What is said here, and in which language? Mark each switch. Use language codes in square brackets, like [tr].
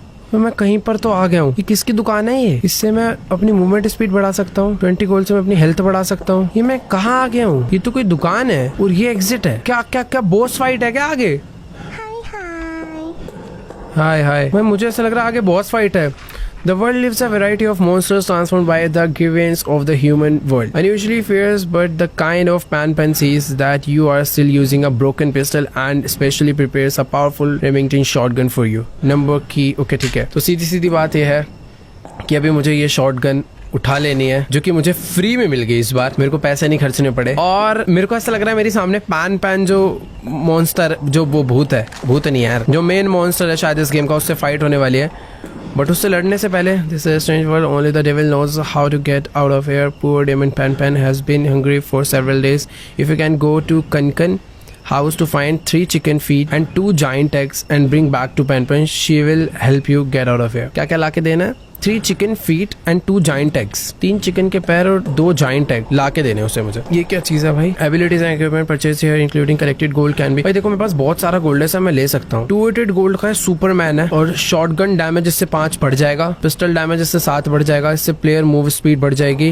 [hi] तो मैं कहीं पर तो आ गया हूँ। ये किसकी दुकान है ये? इससे मैं अपनी मूवमेंट स्पीड बढ़ा सकता हूँ, 20 गोल्ड से मैं अपनी हेल्थ बढ़ा सकता हूँ। ये मैं कहाँ आ गया हूँ? ये तो कोई दुकान है और ये एग्जिट है। क्या क्या क्या बॉस फाइट है क्या आगे? हाय मैं मुझे ऐसा लग रहा है आगे बॉस फाइट है। [en] The world lives a variety of monsters transformed by the grievance of the human world. Unusually fierce, but the kind of Pan sees that you are still using a broken pistol and specially prepares a powerful Remington shotgun for you. Number key. Okay, [hi] ठीक है। तो सीधी बात यह है कि अभी मुझे ये शॉटगन उठा लेनी है, जो कि मुझे फ्री में मिल गई इस बार, मेरे को पैसे नहीं खर्चने पड़े। और मेरे को ऐसा लग रहा है मेरे सामने पैन जो मॉन्स्टर, जो वो भूत नहीं है यार, जो मेन मॉन्स्टर है शायद इस गेम का, उससे फाइट होने वाली है। बट उससे लड़ने से पहले, [en] This is strange world, only the devil knows how to get out of here. Poor demon Pan has been hungry for several days. If you can go to Kankan house to find 3 chicken feet and 2 giant eggs and bring back to Pan, she will help you get out of here. [hi] क्या लाके देना है? [en] 3 chicken feet and 2 giant eggs. [hi] 3 chicken के पैर और 2 giant egg ला के देने उसे मुझे। ये क्या चीज है भाई? [en] Abilities and equipment purchase here including collected gold can be. [hi] भाई देखो मेरे पास बहुत सारा गोल्ड है, सब मैं ले सकता हूँ। 288 गोल्ड का है, सुपरमैन है, और शॉटगन डैमेज इससे 5 बढ़ जाएगा, पिस्टल डैमेज इससे 7 बढ़ जाएगा, इससे प्लेयर मूव स्पीड बढ़ जाएगी।